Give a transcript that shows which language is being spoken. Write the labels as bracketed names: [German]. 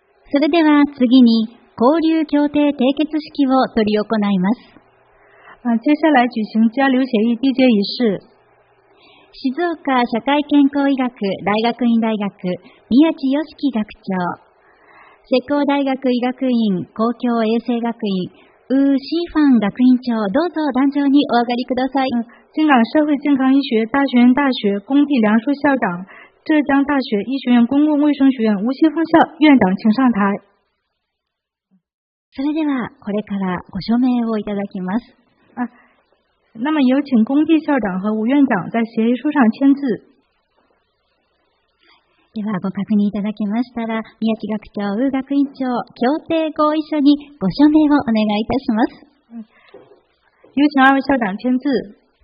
[Japanese] それでは次に交流協定締結式を執り行います。 [Chinese] 接下来举行交流协议缔结仪式。 [Japanese] 静岡社会健康医学大学院大学宮地良樹学長、浙江大学医学院公共衛生学院ウー・シーファン学院長、どうぞ壇上にお上がりください。 [Chinese] 京港社会健康医学大学院大学龚地良硕校长、浙江大学医学院公共卫生学院吴锡峰院长，请上台。 [Japanese] それではこれからご署名をいただきます。 [Chinese] 那么有请龚地校长和吴院长在协议书上签字。 [Japanese] ではご確認いただきましたら、宮地学長、ウ学院長、協定ご一緒にご署名をお願いいたします。 [Chinese] 有请二位校长签字。